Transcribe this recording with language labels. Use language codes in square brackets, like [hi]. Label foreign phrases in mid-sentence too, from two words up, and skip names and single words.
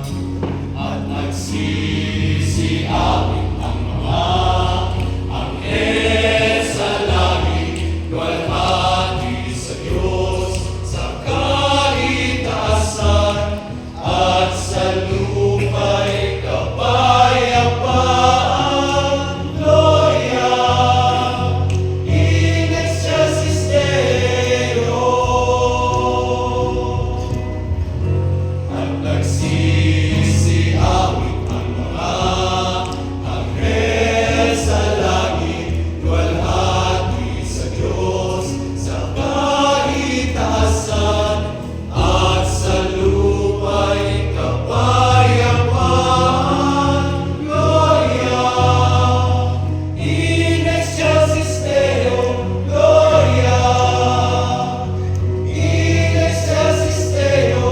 [tl] At nagsisiawit ang mga anghel sa langit, luwalhati sa Diyos, sa kahitaasan, at sa lupa'y kapayapaan. [la] Gloria in excelsis Deo. [tl] At nagsisiawit ang mga anghel sa langit, luwalhati sa Diyos, sa kahitaasan, at sa lupa'y kapayapaan. [la] Gloria in excelsis Deo. Gloria in excelsis Deo.